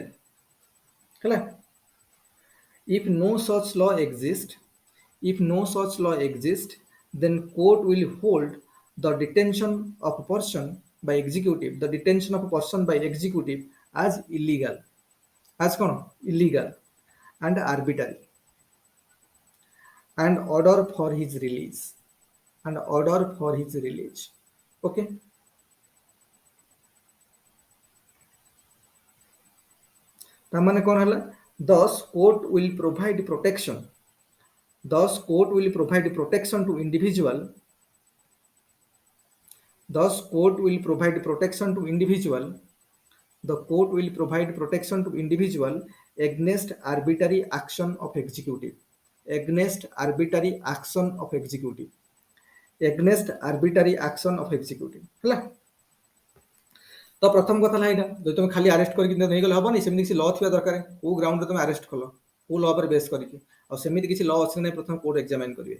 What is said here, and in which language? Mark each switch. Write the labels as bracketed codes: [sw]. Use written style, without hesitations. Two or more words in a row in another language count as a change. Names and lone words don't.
[en] ହେଲା if no such law exists, then court will hold the detention of a person by executive as illegal and arbitrary, and order for his release. [or] Okay, ତାମାନେ କ'ଣ ହେଲା? [en] Thus court will provide protection to individual The court will provide protection to individual against arbitrary action of executive. [or] ହେଲା ତ ପ୍ରଥମ କଥା ହେଲା ଏଇଟା, ଯଦି ତମେ ଖାଲି ଆରେଷ୍ଟ କରିକି ନେଇଗଲେ ହବନି, ସେମିତି କିଛି ଲ ଥିବା ଦରକାର, କୋଉ ଗ୍ରାଉଣ୍ଡରେ ତମେ ଆରେଷ୍ଟ କଲ, କୋଉ ଲ ଉପରେ ବେସ୍ କରିକି, ଆଉ ସେମିତି କିଛି ଲ ଅଛି ନାହିଁ ପ୍ରଥମେ [en] court examine [or] କରିବେ।